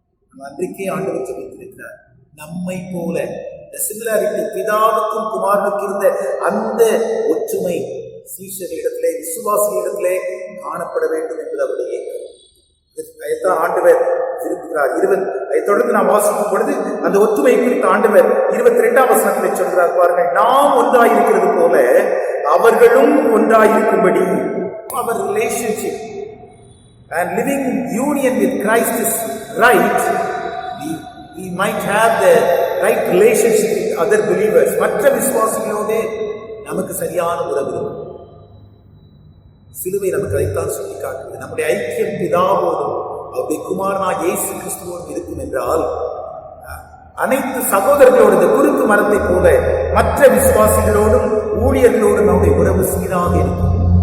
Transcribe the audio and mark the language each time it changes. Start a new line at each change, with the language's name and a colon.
Tamil: நம்ம அன்றைக்கே ஆண்டவர் சொல்லியிருக்கிறார், நம்மை போல சிமிலாரிட்டி, பிதாவுக்கும் குமாரனுக்கும் இருந்த அந்த ஒற்றுமை சீஷர்களிடத்திலே, விசுவாசிகளிடத்திலே காணப்பட வேண்டும் என்பது அவருடைய ஏக்கம். அதைத்தான் ஆண்டவர் விரும்புகிறார். அதை தொடர்ந்து நாம் வாசிக்கும் பொழுது அந்த ஒற்றுமை குறித்து ஆண்டவர் 22ஆம் வசனத்திலே சொல்கிறார் பாருங்கள், நாம் ஒன்றாயிருக்கிறது போல அவர்களும் ஒன்றாயிருக்கும்படி.
English: Our relationship and living union with Christ is right. We might have the right relationship with other believers.
Tamil: மற்ற விசுவாசிகளோடு நமக்கு சரியான உறவு இருக்கும். சிலுவை நமக்கு அதைத்தான் சொல்லி காட்டுகிறது. நம்முடைய ஐக்கியம் பிதாவோடும் அவருடைய குமாரனாக இயேசு கிறிஸ்துவோடும் இருக்கும் என்றால் அனைத்து சகோதரர்களோடு இந்த குறுக்கு மரத்தை போல மற்ற விசுவாசிகளோடும் ஊழியர்களோடும் நம்முடைய உறவு சீராக இருக்கும்.